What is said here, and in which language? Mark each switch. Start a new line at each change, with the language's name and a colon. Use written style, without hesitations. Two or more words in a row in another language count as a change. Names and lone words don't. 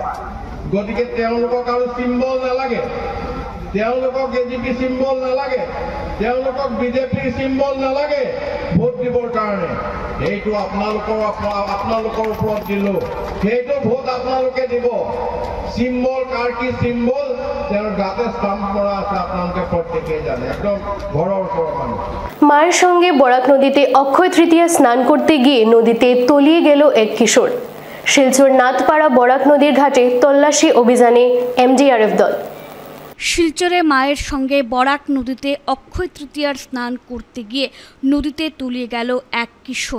Assamese: গতিকে তেওঁলোকক আৰু চিম্বল নালাগে, তেওঁলোকক AGP চিম্বল নালাগে, তেওঁলোকক BJP চিম্বল নালাগে ভোট দিবৰ কাৰণে। সেইটো আপোনালোকৰ ওপৰত দিলো, সেইটো ভোট আপোনালোকে দিব। চিম্বল কাৰ কি চিম্বল তেওঁৰ গাতে ষ্টাম্প কৰা আছে, আপোনালোকে প্ৰত্যেকেই জানে, একদম ঘৰৰ ওচৰৰ মানুহ।
Bangla: মায়ের সঙ্গে বরাক নদীতে অক্ষয় তৃতীয়া স্নান করতে গিয়ে নদীতে তলিয়ে গেল এক কিশোর। শিলচর নাথপাড়া বরাক নদীর ঘাটে তল্লাশি অভিযানে MDRF দল। শিলচরে মায়ের সঙ্গে বরাক নদীতে অক্ষয় তৃতীয়ার স্নান করতে গিয়ে নদীতে তলিয়ে গেল এক কিশোর।